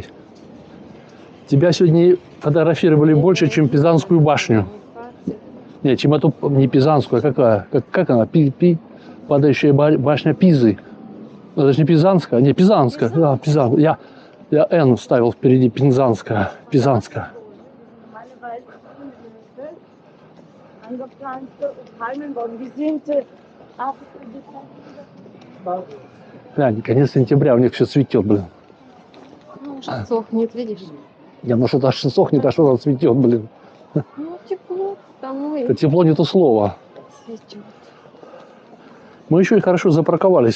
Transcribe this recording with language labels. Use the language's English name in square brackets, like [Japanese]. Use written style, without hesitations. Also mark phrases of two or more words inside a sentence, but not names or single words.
[Russian] Тебя сегодня фотографировали больше, чем Пизанскую башню. Не, чем эту, не Пизанскую, а какая? Как она? Падающая башня Пизы. Ну, это же не Пизанская. Не, Пизанская. Да, Пизанская. Я Н ставил впереди Пизанская. Пизанская. [German] Angepflanzte Palmen wurden. Die sind [Russian] Глянь, конец сентября, у них все цветет, блин. ну, уже сохнет, видишь? Я, ну что-то аж сохнет, а что-то цветет, блин. Ну, тепло, тому и Это тепло не то слово. цветет. Мы еще и хорошо запарковались.